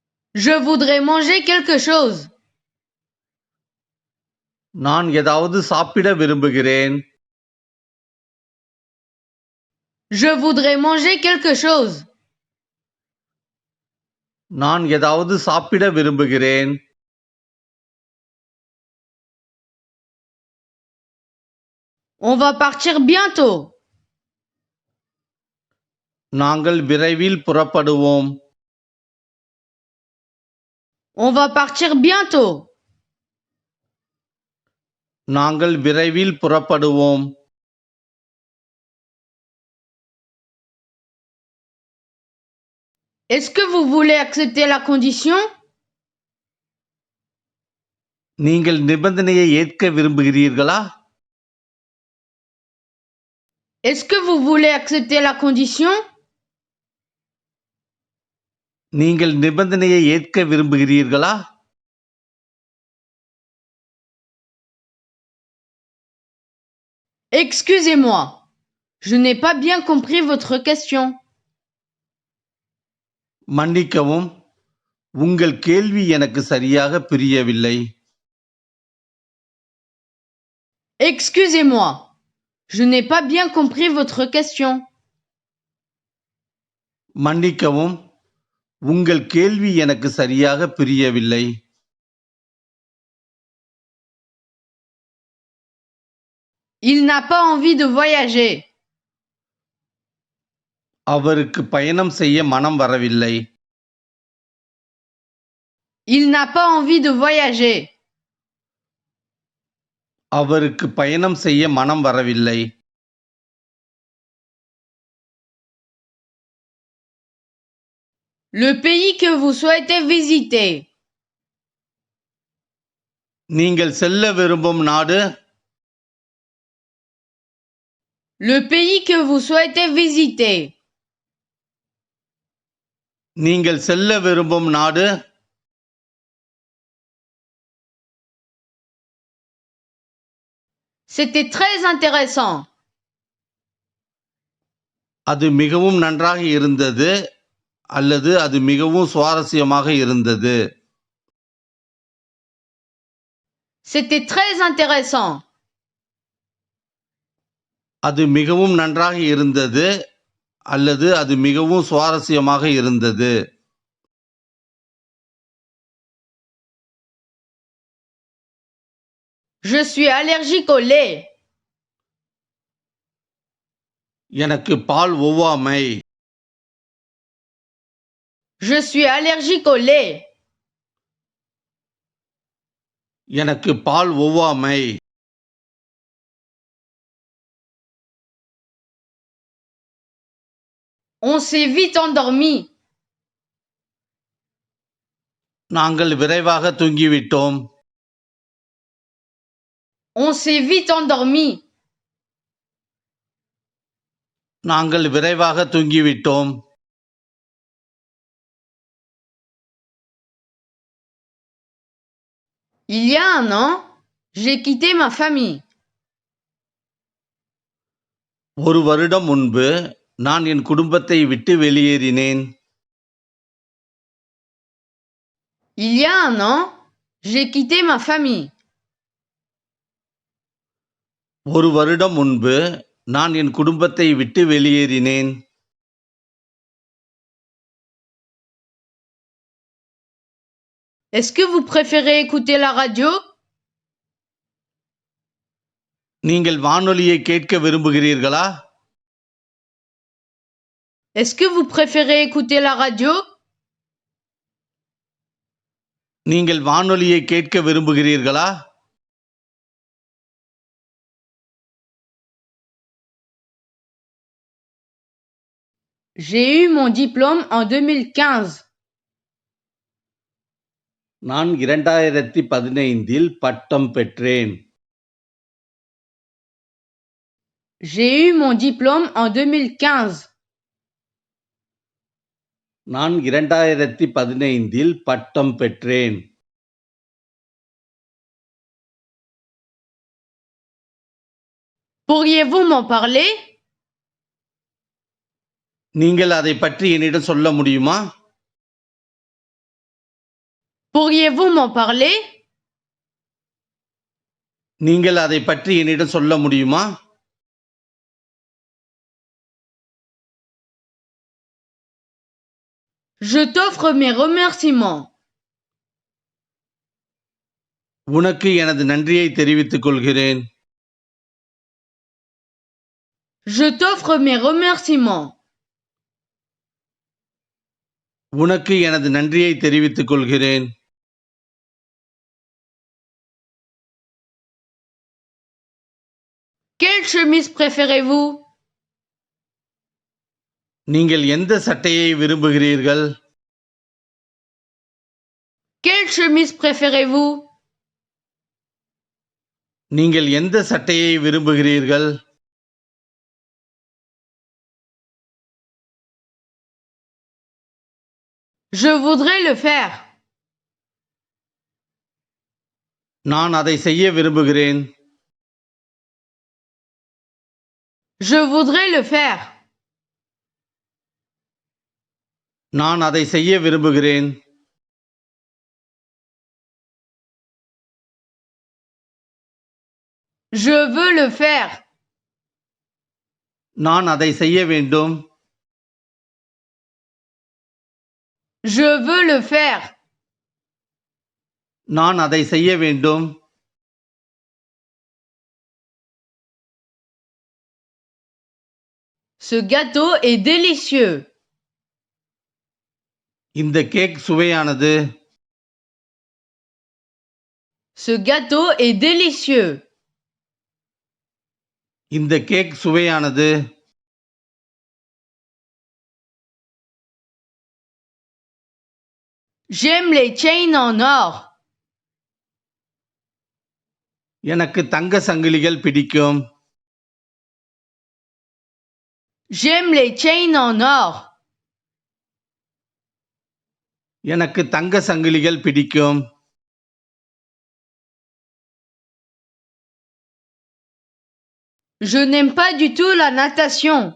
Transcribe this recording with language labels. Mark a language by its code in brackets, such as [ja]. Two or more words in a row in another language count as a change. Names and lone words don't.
[fr] Je voudrais manger quelque chose. [ta] நான் ஏதாவது சாப்பிட விரும்புகிறேன். [fr] Je voudrais manger quelque chose. [ta] நான் ஏதாவது சாப்பிட விரும்புகிறேன். [fr] On va partir bientôt. [ta] நாங்கள் விரைவில் புறப்படுவோம். [fr] On va partir bientôt. [ta] நாங்கள் விரைவில் புறப்படுவோம். [fr] Est-ce que vous voulez accepter la condition? [ta] நீங்கள் நிபந்தனையை ஏற்க விரும்புகிறீர்களா? [fr] Est-ce que vous voulez accepter la condition? [ta] நீங்கள் நிபந்தனையை ஏற்க விரும்புகிறீர்களா? [fr] Excusez-moi, je n'ai pas bien compris votre question. [ta] மன்னிக்கவும், உங்கள் கேள்வி எனக்கு சரியாக புரியவில்லை. [fr] Excusez-moi, je n'ai pas bien compris votre question. [ta] மன்னிக்கவும், உங்கள் கேள்வி எனக்கு சரியாக புரியவில்லை. [fr] Il n'a pas envie de voyager. [ta] அவருக்கு பயணம் செய்ய மனம் வரவில்லை. [fr] Il n'a pas envie de voyager. [ta] அவருக்கு பயணம் செய்ய மனம் வரவில்லை. [fr] Le pays que vous souhaitez visiter. [ta] நீங்கள் செல்ல விரும்பும் நாடு? [fr] Le pays que vous souhaitez visiter. [ta] நீங்கள் செல்ல விரும்பும் நாடு? [fr] C'était très intéressant. [ta] அது மிகவும் நன்றாக இருந்தது அல்லது அது மிகவும் சுவாரஸ்யமாக இருந்தது. [fr] C'était très intéressant. [ta] அது மிகவும் நன்றாக இருந்தது அல்லது அது மிகவும் சுவாரஸ்யமாக இருந்தது. [fr] Je suis allergique au lait. [ta] எனக்கு பால் ஒவ்வாமை. [fr] Je suis allergique au lait. [ta] எனக்கு பால் ஒவ்வாமை. [fr] On s'est vite endormi. [ta] நாங்கள் விரைவாக தூங்கிவிட்டோம். [fr] On s'est vite endormi. [ta] நாங்கள் விரைவாக தூங்கிவிட்டோம். [fr] Il y a un an, j'ai quitté ma famille. [ta] ஒரு வருடம் முன்பு நான் என் குடும்பத்தை விட்டு வெளியேறினேன். [fr] Il y a un an, j'ai quitté ma famille. [ta] ஒரு வருடம் முன்பு நான் என் குடும்பத்தை விட்டு வெளியேறினேன். [fr] Est-ce que vous préférez écouter la radio? [ta] நீங்கள் வானொலியை கேட்க விரும்புகிறீர்களா? [fr] Est-ce que vous préférez écouter la radio? [ta] நீங்கள் வானொலியை கேட்க விரும்புகிறீர்களா? [fr] J'ai eu mon diplôme en 2015. [ta] நான் 2015 பட்டம் பெற்றேன். [fr] J'ai eu mon diplôme en 2015. [ta] நான் 2015 பட்டம் பெற்றேன். [fr] Pourriez-vous m'en parler? [ta] நீங்கள் அதை பற்றி என்னிடம் சொல்ல முடியுமா? [fr] Pourriez-vous m'en parler? [ta] நீங்கள் அதைப் பற்றி என்னிடம் சொல்ல முடியுமா? [fr] Je t'offre mes remerciements. [ta] உனக்கு எனது நன்றியை தெரிவித்துக் கொள்கிறேன். [fr] Je t'offre mes remerciements. [ta] உனக்கு எனது நன்றியை தெரிவித்துக் கொள்கிறேன். [fr] Quelle chemise préférez-vous? [ta] நீங்கள் எந்த சட்டையை விரும்புகிறீர்கள்? [fr] Quelle chemise préférez-vous? [ta] நீங்கள் எந்த சட்டையை விரும்புகிறீர்கள்? [fr] Je voudrais le faire. [ta] நான் அதை செய்ய விரும்புகிறேன். [fr] Je voudrais le faire. [ta] நான் அதை செய்ய விரும்புகிறேன். [fr] Je veux le faire. [ta] நான் அதை செய்ய வேண்டும். [fr] Je veux le faire. [ta] நான் அதை செய்ய வேண்டும். [fr] Ce gâteau est délicieux. [ta] இந்த கேக் சுவையானது. [fr] Ce gâteau est délicieux. [ta] இந்த கேக் சுவையானது. [fr] J'aime les chaînes en or. [ta] எனக்கு தங்க சங்கிலிகள் பிடிக்கும். [fr] J'aime les chaînes en or. [ta] எனக்கு தங்க சங்கிலிகள் பிடிக்கும். [fr] Je n'aime pas du tout la natation.